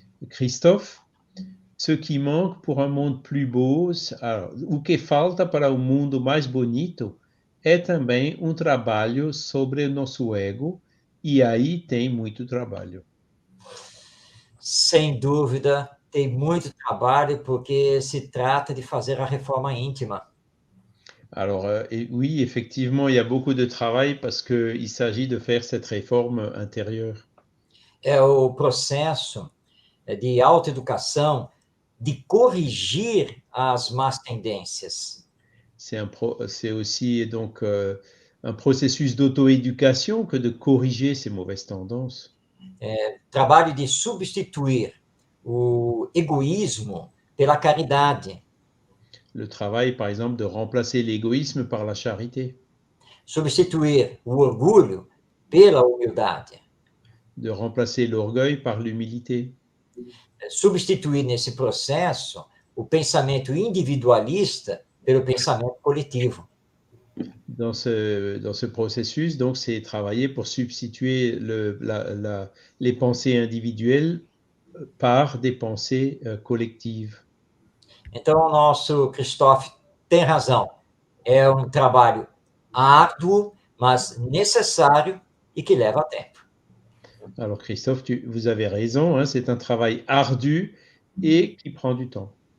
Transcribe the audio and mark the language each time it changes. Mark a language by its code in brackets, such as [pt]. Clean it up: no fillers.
[pt] Christophe, [fr] ce qui manque pour un monde plus beau, alors, [pt] o que falta para um mundo mais bonito é também um trabalho sobre o nosso ego, e aí tem muito trabalho. Sem dúvida, tem muito trabalho, porque se trata de fazer a reforma íntima. [fr] Alors, oui, effectivement, il y a beaucoup de travail parce qu'il s'agit de faire cette réforme intérieure. [pt] É o processo de autoeducação, de corrigir as más tendências. [fr] C'est aussi donc un processus d'auto-éducation que de corriger ces mauvaises tendances. [pt] Trabalho de substituir o egoísmo pela caridade. [fr] Le travail, par exemple, de remplacer l'égoïsme par la charité, [pt] Substituir o orgulho pela humildade. [fr] de remplacer l'orgueil par l'humilité, [pt] Substituir nesse processo o pensamento individualista pelo pensamento coletivo. [fr] dans ce processus. Donc, c'est travailler pour substituer les pensées individuelles par des pensées collectives. [pt] Então, o nosso Christophe tem razão. É um trabalho árduo, mas necessário e que leva tempo. [fr] Alors, Christophe, vous avez raison, hein, c'est un travail ardu et qui prend du temps.